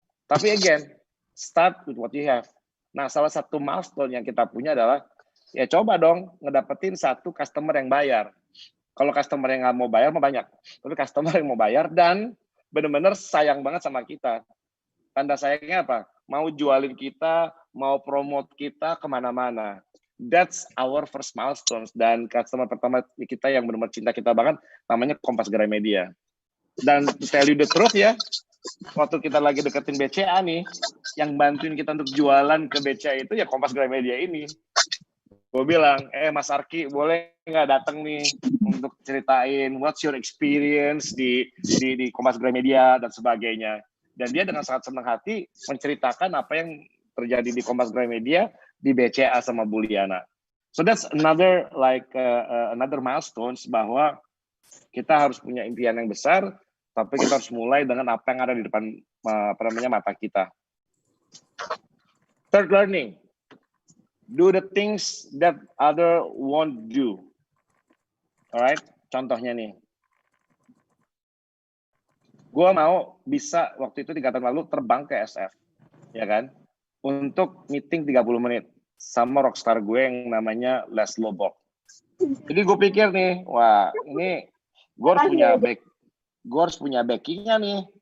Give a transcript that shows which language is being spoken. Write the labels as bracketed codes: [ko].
[en] Tapi again, start with what you have. [id] Nah, salah satu milestone yang kita punya adalah, ya coba dong ngedapetin satu customer yang bayar. Kalau customer yang nggak mau bayar, mau banyak. Tapi customer yang mau bayar dan benar-benar sayang banget sama kita. Tanda sayangnya apa? Mau jualin kita, mau promote kita kemana-mana. [en] That's our first milestones. [id] Dan customer pertama kita yang benar-benar cinta kita banget, namanya Kompas Gramedia. Dan [en] to tell you the truth [id] ya, waktu kita lagi deketin BCA nih, yang bantuin kita untuk jualan ke BCA itu ya Kompas Gramedia ini. Gue bilang, Mas Arki, boleh nggak datang nih untuk ceritain [en] what's your experience [id] di Kompas Gramedia dan sebagainya. Dan dia dengan sangat senang hati menceritakan apa yang terjadi di Kompas Gramedia di BCA sama Buliana. [en] So that's another another milestones [id] bahwa kita harus punya impian yang besar, tapi kita harus mulai dengan apa yang ada di depan mata kita. [en] Third learning. Do the things that other won't do. [id] Alright, contohnya nih. Gue mau bisa waktu itu 3 tahun lalu terbang ke SF, ya kan? Untuk meeting 30 menit sama rockstar gue yang namanya Les Lobok. Jadi gue pikir nih, wah ini gue harus punya backingnya nih.